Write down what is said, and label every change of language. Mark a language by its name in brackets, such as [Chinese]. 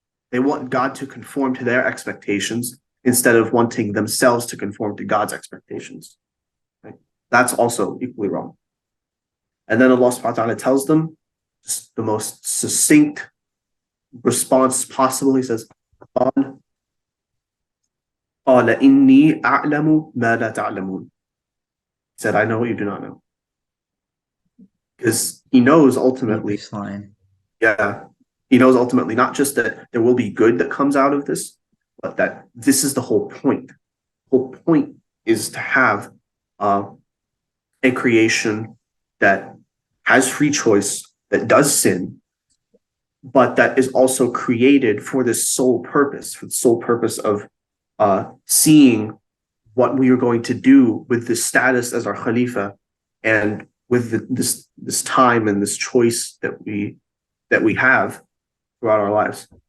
[English] They want God to conform to their expectations instead of wanting themselves to conform to God's expectations. Right? That's also equally wrong. And then Allah subhanahu wa ta'ala tells them just the most succinct response possible. He says, [Arabic] قال قال إني أعلم ما لا تعلمون. [English] He said, I know what you do not know. Because he knows ultimately, Deepest line. yeah, he knows ultimately not just that there will be good that comes out of this, but that this is the whole point. The whole point is to have uh, a creation that has free choice, that does sin, but that is also created for this sole purpose, for the sole purpose of seeing what we are going to do with this status as our Khalifa and with this time and this choice that we have throughout our lives.